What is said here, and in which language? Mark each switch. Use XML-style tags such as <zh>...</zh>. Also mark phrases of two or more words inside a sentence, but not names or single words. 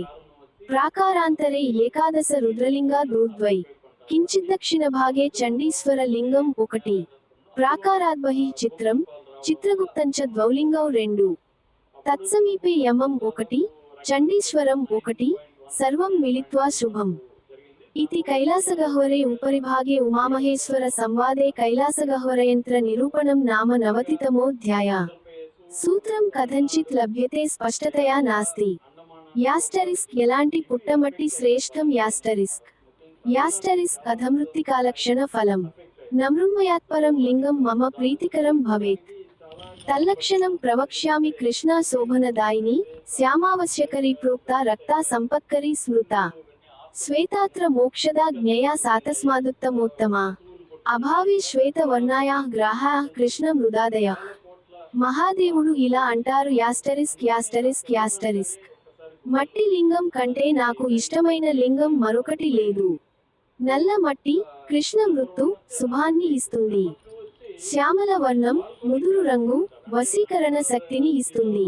<sa>ప్రాకారాంతరే ఏకాదశ రుద్రలింగా దూర్ద్వై కించిద్దక్షిణభాగే చండీశ్వర లింగం 1 ప్రాకారాద్బహిః చిత్రం చిత్రగుప్తంచ ద్వౌలింగౌ 2 తత్సమీపే యమం 1 చండీశ్వరం 1 సర్వం మిలిత్వా శుభం. इति कैलासगह्वरे उपरिभागे उमामहेश्वर संवादे कैलासगह्वरयंत्र निरूपणं नाम 90तमोऽध्यायः. सूत्रं कथंचित् लभ्यते स्पष्टतया नास्ति.</sa> <te>యాస్టరిస్క్ ఎలాంటి పుట్టమట్టి శ్రేష్ఠం యాస్టరిస్క్.</te> <sa>यास्टरिस्क अधमृत्तिकालक्षण फलम्. नमृण्मयात्परं लिंगं मम प्रीतिकरं भवेत्. तल्लक्षणं प्रवक्ष्यामि. कृष्णा शोभनदायिनी श्यामावश्यकरी प्रोक्ता रक्ता संपत्करी स्मृता. श्वेतात्र मोक्षदा ज्ञेया सातस्मादुत्तमोत्तमा. अभावे श्वेतवर्णायाः ग्राहाः कृष्णमृदादयः.</sa> <te>మహాదేవుడు ఇలా అంటారు.</te> <en>asterisk asterisk asterisk</en> <te>మట్టి లింగం కంటే నాకు ఇష్టమైన లింగం మరొకటి లేదు. నల్ల మట్టి కృష్ణ మృత్తు శుభాన్ని ఇస్తుంది. శ్యామల వర్ణం ముదురు రంగు వశీకరణ శక్తిని ఇస్తుంది.</te>